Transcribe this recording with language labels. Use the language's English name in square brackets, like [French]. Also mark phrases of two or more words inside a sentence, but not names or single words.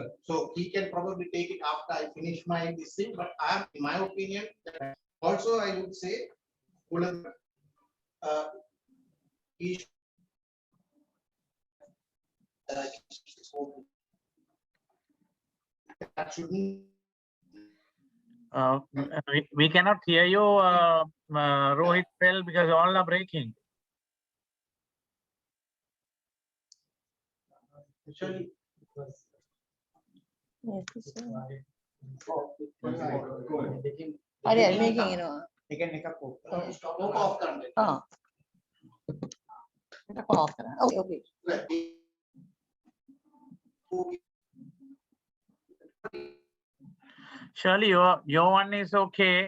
[English] So he can probably take it after I finish my this thing, but I am, in my opinion, also I would say, he should, that shouldn't. We cannot hear you, Rohit, well, because all are breaking. Actually, [Sinhala] හරි හරි මේකෙන් එනවා. [English] again, stop off content. [Sinhala] ආ. ඒක off කරන්න. [English] Okay, okay. Surely your one is okay.